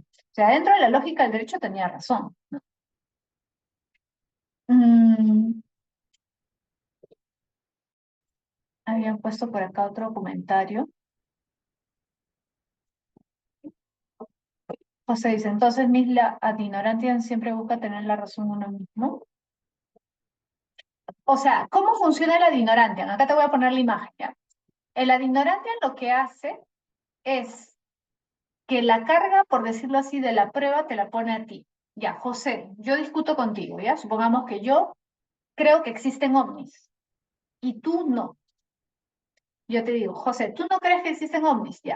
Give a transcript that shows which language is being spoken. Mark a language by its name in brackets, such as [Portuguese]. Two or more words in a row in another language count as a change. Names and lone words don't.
[Spanish] O sea, dentro de la lógica del derecho tenía razón, ¿no? Mm, habían puesto por acá otro comentario. José dice, entonces, Miss, la [Latin] ad ignorantia [Spanish] siempre busca tener la razón uno mismo. O sea, ¿cómo funciona el [Latin] ad ignorantia? [Spanish] Acá te voy a poner la imagen, ¿ya? El [Latin] ad ignorantia [Spanish] lo que hace es que la carga, por decirlo así, de la prueba te la pone a ti. Ya, José, yo discuto contigo, ¿ya? Supongamos que yo creo que existen ovnis y tú no. Yo te digo, José, tú no crees que existen ovnis, ya.